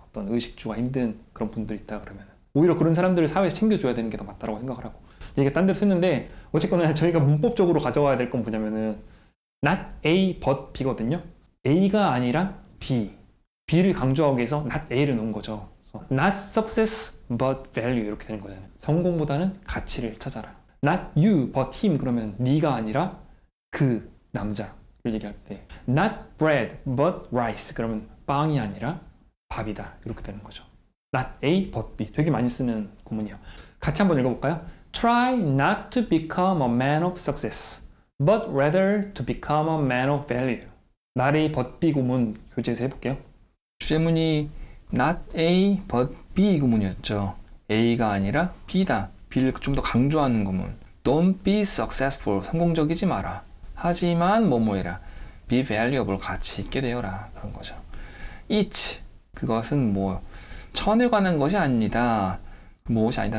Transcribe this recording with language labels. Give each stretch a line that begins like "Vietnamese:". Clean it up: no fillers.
Korean: 어떤 의식주가 힘든 그런 분들이 있다 그러면은 오히려 그런 사람들을 사회에서 챙겨줘야 되는 게 더 맞다라고 생각을 하고, 얘기가 딴 데로 썼는데 어쨌거나 저희가 문법적으로 가져와야 될 건 뭐냐면은 not A but B거든요. A가 아니라 B. B를 강조하기 위해서 not A를 넣은 거죠.
English: not success but value
Korean: 이렇게 되는 거잖아요. 성공보다는 가치를 찾아라.
English: not you but him
Korean: 그러면 네가 아니라 그 남자를 얘기할 때
English: not bread but rice
Korean: 그러면 빵이 아니라 밥이다 이렇게 되는 거죠. not A but B 되게 많이 쓰는 구문이에요. 같이 한번 읽어볼까요?
English: Try not to become a man of success but rather to become a man of value.
Korean: not A but B 구문 교재에서 해볼게요. 주제문이 not A but B 구문이었죠. A가 아니라 B다. B를 좀 더 강조하는 구문.
English: Don't be successful.
Korean: 성공적이지 마라. 하지만 뭐뭐해라.
English: Be valuable.
Korean: 가치 있게 되어라. 그런 거죠. It. 그것은 뭐 천에 관한 것이 아닙니다. 무엇이 아니다.